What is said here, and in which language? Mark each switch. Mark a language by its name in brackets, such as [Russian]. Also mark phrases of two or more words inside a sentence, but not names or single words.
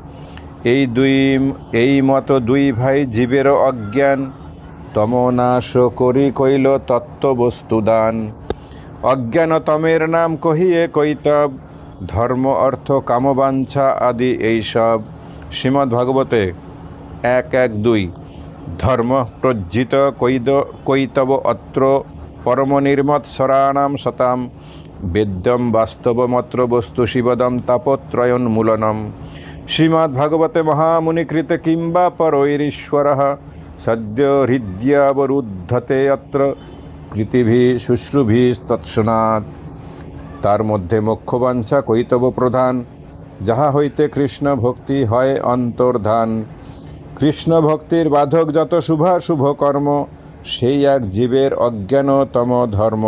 [Bangla] এই মতো দুই ভাই জীবেরও অজ্ঞান, তমনাশ করি কইল তত্ত্ববস্তু দান। অজ্ঞানতমের নাম কহিয়ে কৈতব, ধর্ম অর্থ কামবাঞ্ছা আদি এইসব। শ্রীমদ্ভাগবতে 1.1.2। [Sanskrit] ধর্ম প্রজ্জিত কৈতব অত্র, পরম নির্মৎসরাণাম সতাম। বেদ্যম বাস্তবমত্র বস্তু শিবদম তাপত্রয়োন্মূলনম। শ্রীমদ্ভাগবতে মহামুনিকৃতে কিংবা পরৈরীশ্বরঃ, সদ্য হৃদ্যাবরুদ্ধতে অত্র কৃতিভি শুশ্রুভিস্তৎক্ষণাৎ। [Bangla] তার মধ্যে মোক্ষবাঞ্ছা কৈতব প্রধান, যাহা হইতে কৃষ্ণ ভক্তি হয় অন্তর্ধান। কৃষ্ণ ভক্তির বাধক যত শুভাশুভ কর্ম, সেই এক জীবের অজ্ঞানতম ধর্ম।